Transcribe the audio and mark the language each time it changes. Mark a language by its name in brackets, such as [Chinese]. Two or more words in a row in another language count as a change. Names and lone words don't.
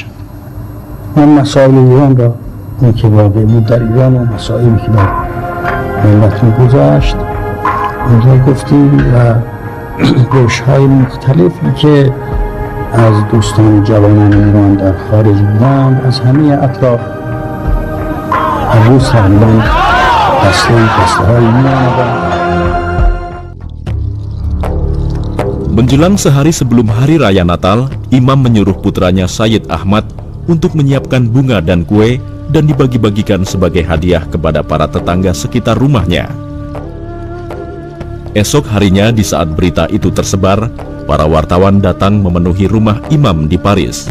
[Persian] من مسائل ایران را، اون که واقع بود در ایران و مسائلی که در ملت میگذاشت اونجا گفتیم و گوش‌های مختلفی که از دوستان جوانان ایران در خارج بودند، از همه اطراف هر روز تقریباً دسته‌هایی می‌آمدند. [Indonesian] Menjelang sehari sebelum Hari Raya Natal, Imam menyuruh putranya Sayyid Ahmad untuk menyiapkan bunga dan kue dan dibagi-bagikan sebagai hadiah kepada para tetangga sekitar rumahnya. Esok harinya di saat berita itu tersebar, para wartawan datang memenuhi rumah Imam di Paris.